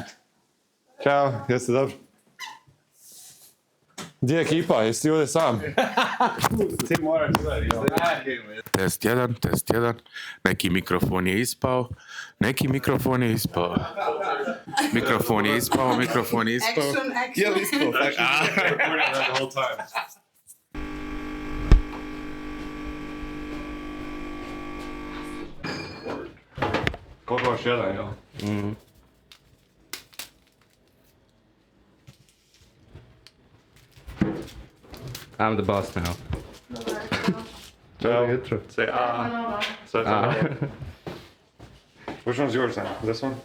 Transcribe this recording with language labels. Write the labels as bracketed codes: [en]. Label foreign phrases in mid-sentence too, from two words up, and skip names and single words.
[hr] Ciao, jeste dobro? Gdje je ekipa? Jesi ti ovdje sam? Ti moraš gledati. Test 1, test 1. Neki mikrofon je ispao. Neki mikrofon je ispao. Mikrofon je ispao, mikrofon je ispao. Je li ispao? [en] Recording that the whole time. [hr] Koliko još jedan, jel? [en] I'm the boss now. [hr] Ciao. Jutro. [en] Say ah. So which one's yours now? This one?